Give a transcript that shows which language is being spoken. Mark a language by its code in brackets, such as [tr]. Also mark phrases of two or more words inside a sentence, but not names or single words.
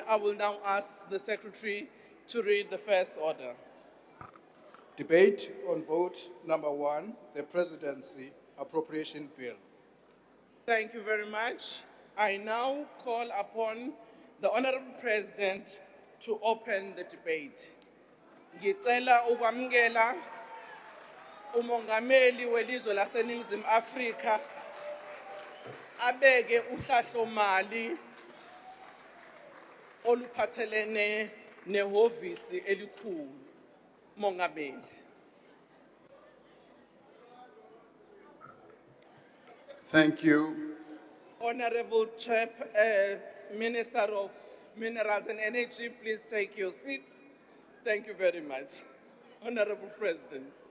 [en] I will now ask the Secretary to read the first order. Debate on vote number 1, the Presidency Appropriation Bill. Thank you very much. I now call upon the Honorable President to open the debate. [zu] Ngicela ukwamukela umongameli welizwe laseNingizimu Afrika abeke uhlahlomali oluphathelene nehhovisi elikhulu. Mongameli. [en] Thank you. Honorable Minister of Minerals and Energy, please take your seat. Thank you very much. Honorable President.